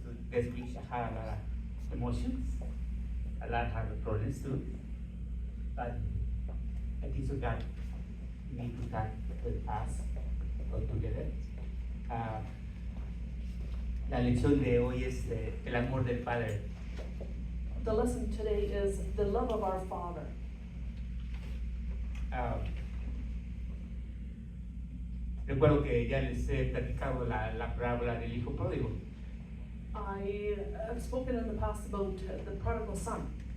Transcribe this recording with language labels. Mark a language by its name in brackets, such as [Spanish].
[English] this week I had a lot of emotions, a lot of problems too. But I think so God need to talk with us all together. [Spanish] La lección de hoy es el amor del Padre. [English] The lesson today is the love of our Father. [Spanish] Recuerdo que ya les he platicado la parábola del hijo pródigo. [English] I have spoken in the past about the prodigal son.